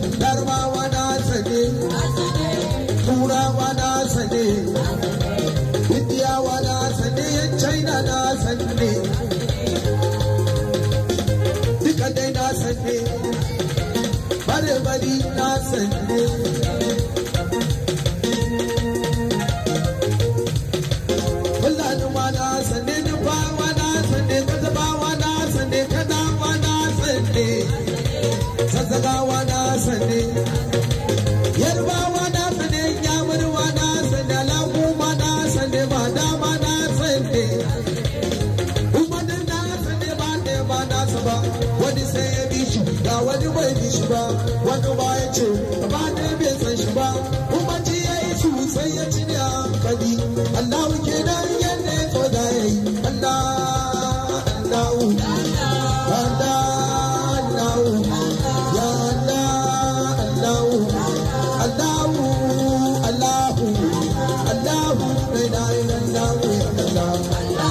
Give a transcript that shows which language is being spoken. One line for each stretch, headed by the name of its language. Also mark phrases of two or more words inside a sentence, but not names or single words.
Hausa: Yarbawa na sane, Turawa na sane, Indiyawa na sane, yan China na sane, duka dai na sane. Bare bari na sande. Fulani ma na sande, Nufawa na sande, Kazabawa na sande, Kanawa na sande, Zazzagawa na sande, Yarbawa na sande, Nyamurwa na sande, Lakuma na sande, Badama na sande. Wani sai ya bi shi, ga wani bai bi shi ba, wani ba ya ce, ba ne bai san shi ba, kuma ji ya yi su sai ya ci ne hankali. Allahu kenan yadda ya so da ya yi. Allah, Allahu, Allah, Allahu, ya Allah, Allahu, Allahu, Allahu,
Arabic: لا إله إلا الله,
Hausa: ya Allah.